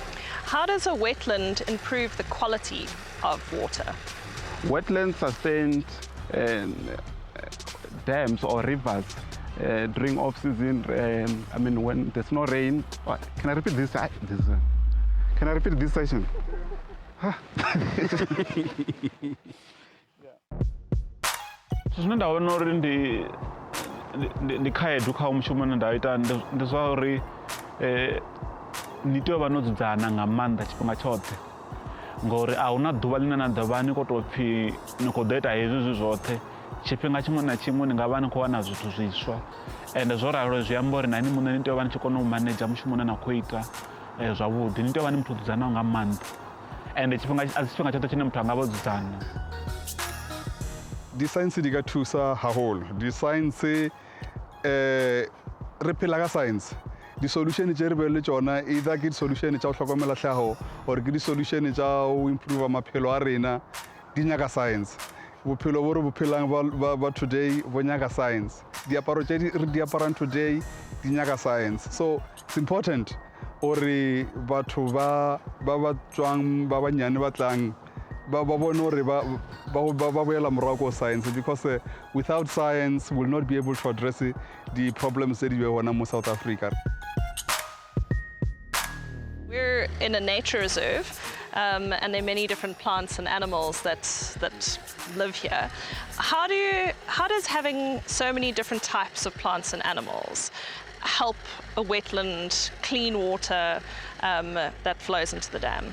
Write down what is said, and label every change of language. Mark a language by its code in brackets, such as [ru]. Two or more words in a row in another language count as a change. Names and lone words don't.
[en] How does a wetland improve the quality of water? Wetlands sustained dams or rivers during off-season, I mean when there's no rain. Can I repeat this? Can I repeat this session? [ve] Zwine nda vhona uri ndi khaedu kha mushumo une nda ita ndi zwa uri ni tea u vha no dzudzana nga maanḓa tshifhinga tshoṱhe ngori a huna ḓuvha line na ḓuvha ni khou tou pfhi ni khou ḓo ita hezwi zwoṱhe tshifhinga tshiṅwe na tshiṅwe ni nga vha ni khou wana zwithu zwiswa ende zwo ralo zwi amba uri na ini muṋe ni tea u vha ni tshi kona u manedzha mushumo une na khou ita zwavhuḓi ni tea u vha ni muthu o dzudzanaho nga maanḓa ende a si tshifhinga tshoṱhe tshine muthu a nga vha o dzudzana. [nso] Di-science di ka thusa haholo. Di-science re phela ka science. Di-solution tse re be le tsona either ke di-solution tsa go tlhokomela tlhago or ke di-solution tsa go improve maphelo a rena di nyaka science. Bophelo bo re bo phelang ba today bo nyaka science. Diaparo tse re di aparang today di nyaka science. [en] So it's important [nso] ore batho ba tswang ba banyane ba tlang ba bone hore ba boela morago ko science [en] because without science we'll not be able to address the problems that we have in South Africa. We're in a nature reserve and there are many different plants and animals that live here. How does having so many different types of plants and animals help a wetland clean water that flows into the dam?